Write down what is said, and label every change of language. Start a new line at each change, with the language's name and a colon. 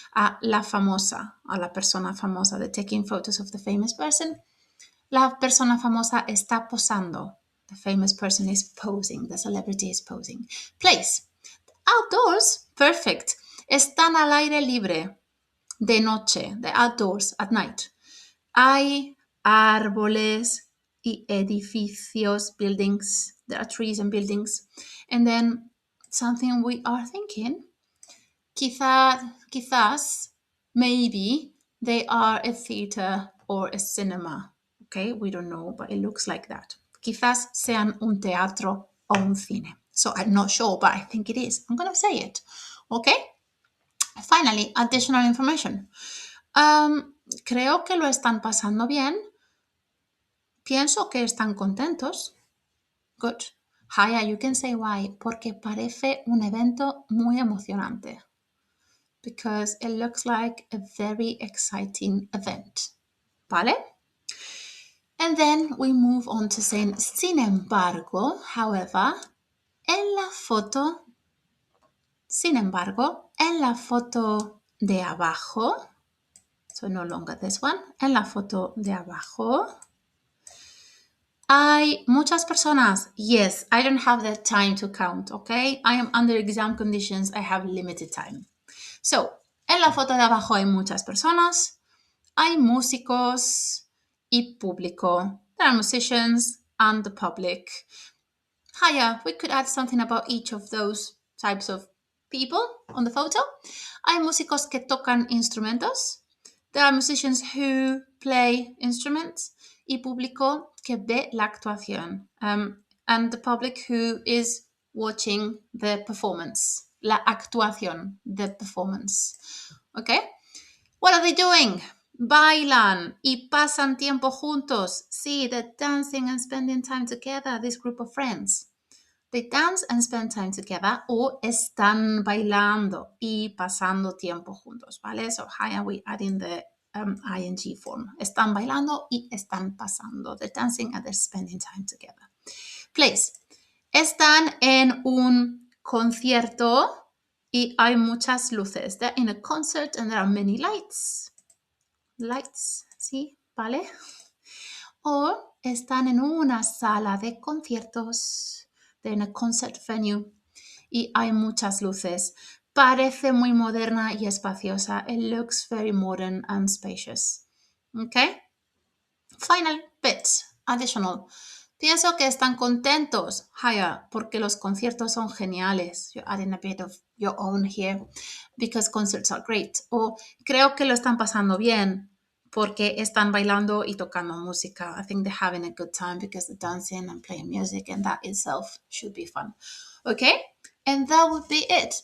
Spanish: A la famosa, a la persona famosa,
English: they're taking photos of the famous person.
Spanish: La persona famosa está posando.
English: The famous person is posing, the celebrity is posing. Place. Outdoors, perfect.
Spanish: Están al aire libre. De noche,
English: the outdoors, at night.
Spanish: Hay árboles y edificios,
English: buildings. There are trees and buildings. And then something we are thinking,
Spanish: quizás,
English: maybe they are a theater or a cinema. Okay, we don't know, but it looks like that.
Spanish: Quizás sean un teatro o un cine.
English: So I'm not sure, but I think it is. I'm going to say it. Okay? Finally, additional information.
Spanish: Creo que lo están pasando bien. Pienso que están contentos.
English: Good.
Spanish: Haya,
English: you can say why.
Spanish: Porque parece un evento muy emocionante.
English: Because it looks like a very exciting event.
Spanish: ¿Vale?
English: And then we move on to saying,
Spanish: sin embargo,
English: however,
Spanish: en la foto, sin embargo, en la foto de abajo,
English: so no longer this one,
Spanish: en la foto de abajo, hay muchas personas.
English: Yes, I don't have the time to count, okay? I am under exam conditions. I have limited time. So,
Spanish: en la foto de abajo hay muchas personas. Hay músicos y público.
English: There are musicians and the public. Hiya, we could add something about each of those types of people on the photo.
Spanish: Hay músicos que tocan instrumentos.
English: There are musicians who play instruments.
Spanish: Y público que ve la actuación.
English: And the public who is watching the performance.
Spanish: La actuación,
English: the performance. Okay? What are they doing?
Spanish: Bailan y pasan tiempo juntos.
English: See, they're dancing and spending time together, this group of friends. They dance and spend time together
Spanish: o están bailando y pasando tiempo juntos, ¿vale?
English: So, how are we adding the ing form?
Spanish: Están bailando y están pasando.
English: They're dancing and they're spending time together. Place.
Spanish: Están en un concierto y hay muchas luces.
English: They're in a concert and there are many lights. Lights,
Spanish: ¿sí? ¿Vale? O están en una sala de conciertos.
English: They're in a concert venue
Spanish: y hay muchas luces. Parece muy moderna y espaciosa.
English: It looks very modern and spacious. Okay? Final bit, additional.
Spanish: Pienso que están contentos, Haya, porque los conciertos son geniales.
English: You're adding a bit of your own here because concerts are great.
Spanish: O creo que lo están pasando bien porque están bailando y tocando música.
English: I think they're having a good time because they're dancing and playing music and that itself should be fun. Okay? And that would be it.